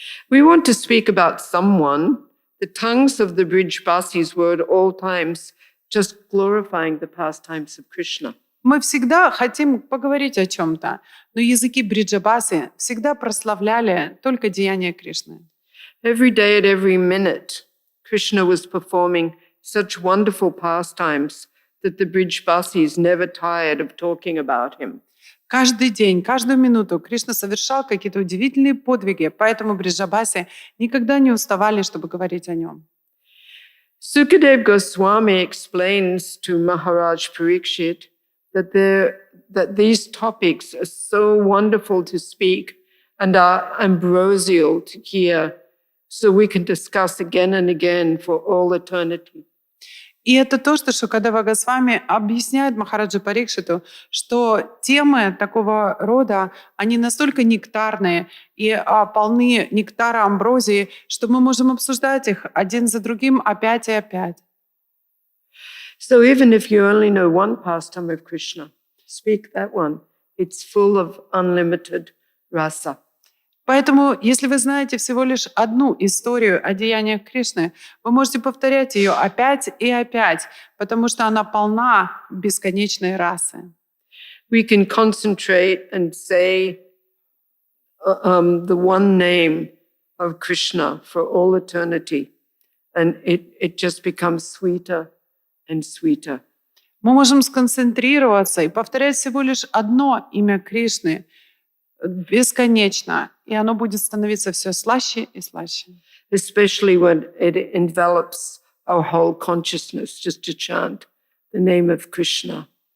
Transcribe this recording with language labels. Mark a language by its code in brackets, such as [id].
[en] We want to speak about someone. The tongues of the Brijbasis were at all times just glorifying the pastimes of Krishna. [ru] Мы всегда хотим поговорить о чем-то, но языки бриджабасы всегда прославляли только деяния Кришны. [en] Every day at every minute, Krishna was performing such wonderful pastimes that the Brijbasis never tired of talking about him. [ru] Каждый день, каждую минуту Кришна совершал какие-то удивительные подвиги, поэтому бриджабаси никогда не уставали, чтобы говорить о нем. [en] Sukadev Goswami explains to Maharaj Parikshit that these topics are so wonderful to speak and are ambrosial to hear, so we can discuss again and again for all eternity. [ru] И это то, что Шукадева Госвами объясняет Махараджи Парикшиту, что темы такого рода, они настолько нектарные и полны нектара амброзии, что мы можем обсуждать их один за другим опять и опять. [en] So even if you only know one pastime of Krishna, speak that one. It's full of unlimited rasa. [ru] Поэтому, если вы знаете всего лишь одну историю о деяниях Кришны, вы можете повторять ее опять и опять, потому что она полна бесконечной расы. [en] We can concentrate and say the one name of Krishna for all eternity, and it just becomes sweeter and sweeter. [ru] Мы можем сконцентрироваться и повторять всего лишь одно имя Кришны бесконечно, и оно будет становиться все слаще и слаще. [en] Especially when it envelops our whole consciousness, just to chant the name of Krishna.